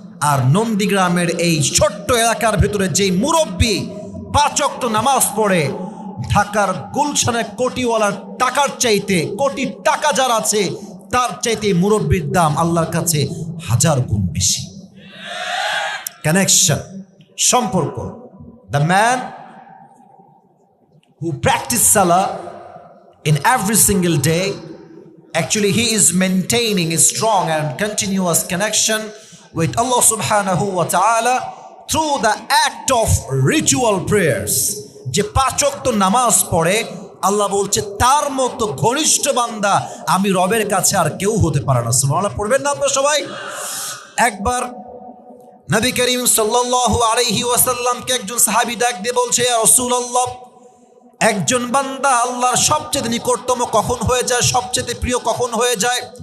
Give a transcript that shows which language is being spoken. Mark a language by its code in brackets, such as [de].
[bn] আর নন্দীগ্রামের এই ছোট্ট এলাকার ভেতরে যেই মুরব্বী 5 ওয়াক্ত নামাজ পড়ে, ঢাকার গুলশানে কোটিওয়ালার টাকার চাইতে, কোটি টাকা যার আছে তার চাইতে মুরব্বীর দাম আল্লাহর কাছে 1000 গুণ বেশি। কানেকশন, সম্পর্ক। [en] The man who practice salah in every single day, actually he is maintaining a strong and continuous connection with Allah subhanahu wa ta'ala through the act of ritual prayers. [bn] যে 5 ওয়াক্ত নামাজ পড়ে, আল্লাহ বলছে তার মতো ঘনিষ্ঠ বান্দা আমি রবের কাছে আর কেউ হতে পারে না। সুবহানাল্লাহ পড়বেন না আপনারা সবাই? একবার নবী করিম সাল্লাল্লাহু আলাইহি ওয়াসাল্লামকে একজন সাহাবী ডাক দিয়ে বলছে, ইয়া রাসূলুল্লাহ, একজন বান্দা আল্লাহর সবচেয়ে নিকটতম কখন হয়ে যায়, সবচেয়ে প্রিয় কখন হয়ে যায়?